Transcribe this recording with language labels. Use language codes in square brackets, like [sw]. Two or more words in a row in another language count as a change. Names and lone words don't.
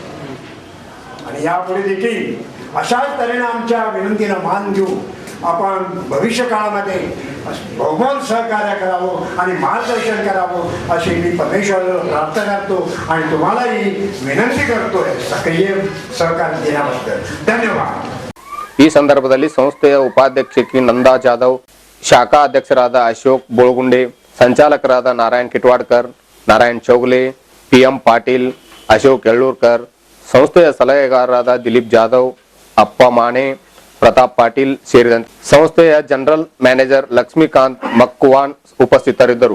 [mr] आणि यापुढे देखील अशाच तऱ्हेने आमच्या विनंतीला मान देऊ आपण भविष्य काळामध्ये बहुमोल सहकार्य करावं आणि मार्गदर्शन करावं अशी मी परमेश्वराला प्रार्थना करतो आणि तुम्हालाही विनंती करतोय सक्रिय सहकार्य देण्याबद्दल. धन्यवाद. [kn] ಈ ಸಂದರ್ಭದಲ್ಲಿ ಸಂಸ್ಥೆಯ ಉಪಾಧ್ಯಕ್ಷಕಿ ನಂದಾ ಜಾಧವ್, ಶಾಖಾ ಅಧ್ಯಕ್ಷರಾದ ಅಶೋಕ್ ಬೋಳ್ಗುಂಡೆ, ಸಂಚಾಲಕರಾದ ನಾರಾಯಣ್ ಕಿಟ್ವಾಡ್ಕರ್, ನಾರಾಯಣ್ ಚೌಗಲೆ, ಪಿಎಂ ಪಾಟೀಲ್, ಅಶೋಕ್ ಎಳ್ಳೂರ್ಕರ್, ಸಂಸ್ಥೆಯ ಸಲಹೆಗಾರರಾದ ದಿಲೀಪ್ ಜಾಧವ್, ಅಪ್ಪ ಮಾಣೆ, ಪ್ರತಾಪ್ ಪಾಟೀಲ್ ಸೇರಿದಂತೆ ಸಂಸ್ಥೆಯ [en] general manager [kn] ಲಕ್ಷ್ಮೀಕಾಂತ್ ಮಕ್ಕುವಾನ್ ಉಪಸ್ಥಿತರಿದ್ದರು.